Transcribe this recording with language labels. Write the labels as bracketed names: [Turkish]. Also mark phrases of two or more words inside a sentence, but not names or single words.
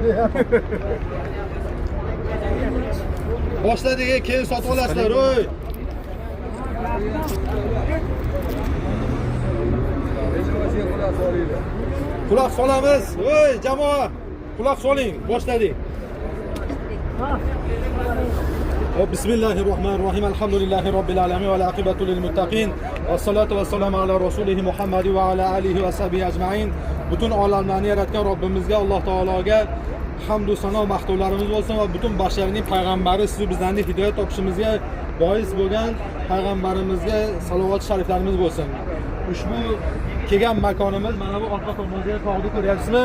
[Uzbek] Boshladik, keyin sotib olasizlar, o'y. Quloq solamiz. O'y, jamoa. Quloq soling, boshladik. [Arabic] بسم الله الرحمن الرحيم الحمد لله رب العالمين والعاقبة للمتقين والصلاة والسلام على رسوله محمد وعلى آله وصحبه أجمعين. [Uzbek] Bütün olamlarni yaratgan Robbimizga, Alloh taologa hamd va sano maqtovlarimiz bo'lsin va butun basharning payg'ambari siz bizlarni hidoyat topishimizga bois bo'lgan payg'ambarimizga salovat shariflarimiz bo'lsin. Ushbu kelgan makonimiz mana bu orqa tomonda tog'ni ko'ryapsizmi?